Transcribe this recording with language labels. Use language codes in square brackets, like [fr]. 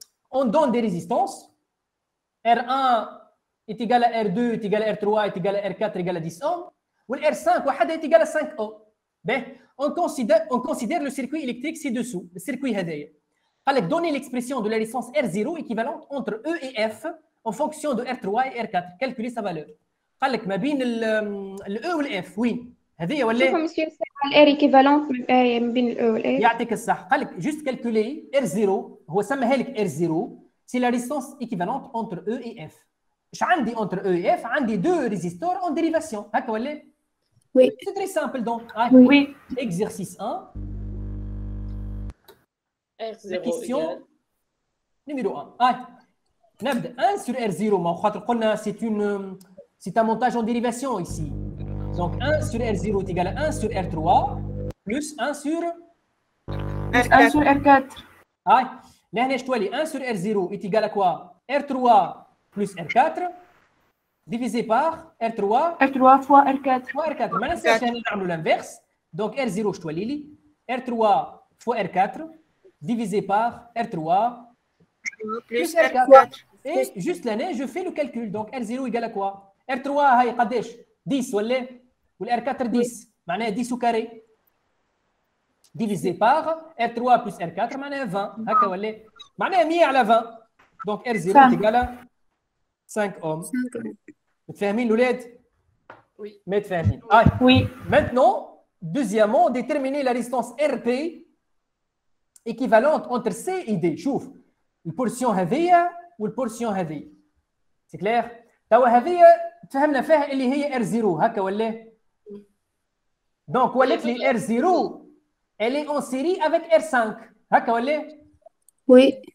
[fr] On donne des résistances. R1 est égal à R2 est égal à R3 est égal à R4 est égal à 10 ohms. Ou R5 est égal à 5 ohms. On considère le circuit électrique ci-dessous, le circuit هذايا. قال donner l'expression de la résistance R0 équivalente entre E et F en fonction de R3 et R4. Calculer sa valeur. [ar] قال لك ما بين ال E وال F وين؟ هذه ولا؟ شوفوا مسيو الار ايكيفالونت ما بين الاو والاف. يعطيك الصح. [fr] قال لك juste calculer R0 [ar] هو سماها لك [fr] R0 c'est la résistance équivalente entre E et F. ايش عندي entre E et F؟ عندي deux résisteurs en dérivation. [ar] هكا ولا؟ [fr] Oui. C'est très simple donc. Oui. Exercice 1. R0 La question égale. numéro 1. نبدا 1 sur R0 ما خاطر قلنا c'est un montage en dérivation ici. Donc 1 sur R0 est égal à 1 sur R3 plus 1 sur 1 sur R4. لهنا شتولي 1 sur R0 est égal à quoi? R3 plus R4 divisé par R3 fois R4. fois R4. [ar] ما ننساش هنا نعملوا l'inverse. [fr] Donc R0 شتولي لي R3 fois R4 divisé par R3 plus R4. R4. Et juste l'année, je fais le calcul. Donc R0 égale à quoi? [ar] R3 هاي قداش؟ 10 ولا؟ والR4 10 معناها 10 au carré. [fr] Divisé par R3 plus R4 معناها 20 [ar] هكا ولا؟ [fr] معناها 100 على 20. Donc R0 est égal à 5 ohms. [ar] متفاهمين الأولاد؟ [fr] Oui. [ar] متفاهمين. [fr] Oui. Maintenant, deuxièmement, déterminer la résistance RP équivalente entre C et D. [ar] شوف البورسيون هذيا والبورسيون هذه. سي كلير؟ توا هذه تفهمنا فيها اللي هي R0 هكا ولا؟ دونك ولات لي R0 [fr] elle est en série avec R5 [ar] هكا ولا؟ [fr] Oui.